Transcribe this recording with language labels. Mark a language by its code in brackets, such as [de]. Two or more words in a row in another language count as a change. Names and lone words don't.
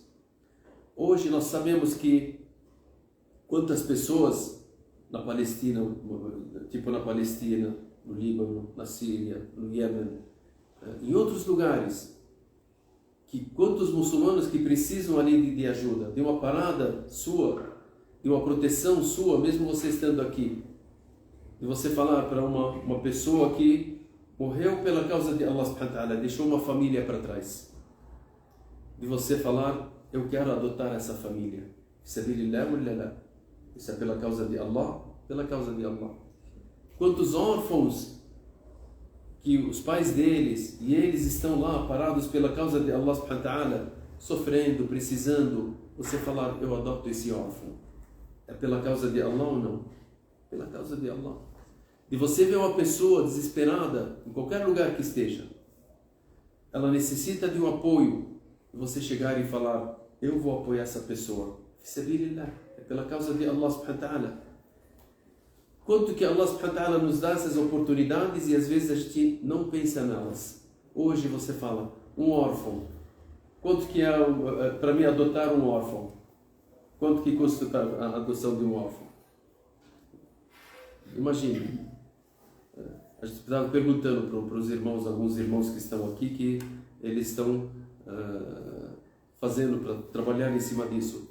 [pt] Hoje nós sabemos que quantas pessoas na Palestina, no Líbano, na Síria, no Iêmen, em outros lugares, que quantos muçulmanos que precisam ali de ajuda, de uma parada sua, de uma proteção sua, mesmo você estando aqui, de você falar para uma pessoa que morreu pela causa de Allah [ar] سبحانه وتعالى, [pt] deixou uma família para trás, de você falar, eu quero adotar essa família. Isso é pela causa de Allah? Pela causa de Allah. Quantos órfãos que os pais deles e eles estão lá parados pela causa de Allah [ar] سبحانه وتعالى, [pt] sofrendo, precisando, você falar, eu adoto esse órfão. É pela causa de Allah ou não? Pela causa de Allah. E você vê uma pessoa desesperada, em qualquer lugar que esteja, ela necessita de um apoio, você chegar e falar, eu vou apoiar essa pessoa. É pela causa de Allah [ar] سبحانه وتعالى. [pt] Quanto que Allah [ar] سبحانه وتعالى [pt] nos dá essas oportunidades e às vezes a gente não pensa nelas. Hoje você fala, um órfão. Quanto que é para mim adotar um órfão? Quanto que custa a adoção de um órfão? Imagine. A gente estava perguntando para os irmãos, alguns irmãos que estão aqui, que eles estão fazendo para trabalhar em cima disso.